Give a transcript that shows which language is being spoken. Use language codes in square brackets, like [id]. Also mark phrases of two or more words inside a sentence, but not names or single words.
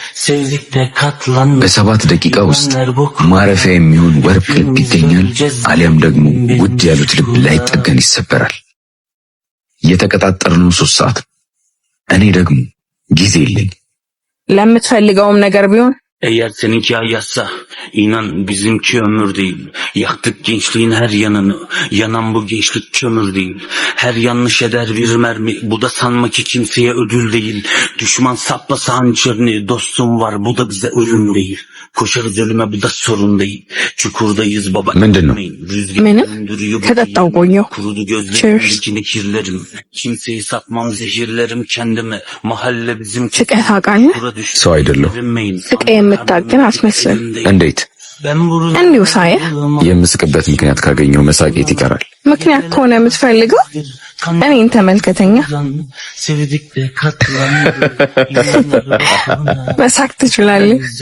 [am] በ7 ደቂቃ ውስጥ ማረፊያ የሚሆን ወርቅ ልብ ይገኛል፣ አሊያም ደግሞ ውድ ያሉት ልብ ላይጠገን ይሰበራል። የተቀጣጠርነው 3 ሰዓት። እኔ ደግሞ ጊዜ የለኝ። ለምትፈልገውም ነገር ቢሆን [tr] Eğer seninki ayazsa, inan bizimki ömür değil. Yaktık gençliğin her yanını, yanan bu gençlik kömür değil. Her yanlış eder bir mermi, bu da sanma ki kimseye ödül değil. Düşman saplasa hançerini, dostum var, bu da bize ölüm değil. Koşarız ölüme, bu da sorun değil. Çukurdayız baba. [am] ምንድነው? ከጠጣው ቆየሁ። [tr] Kurudu gözlerimdeki kirlerim. Kimseyi satmam zehirlerim kendime. Mahalle bizimki. [am] ስቀህ ታውቃለህ? ሰው አይደለሁ። ስቀህ የምታገን አትመስልም። እንዴት? እንዲሁ ሳየህ የምስቅበት ምክንያት ካገኘው መሳቄት ይቀራል። ምክንያት ከሆነ የምትፈልገው እኔን ተመልከተኛ። መሳቅ ትችላለህ።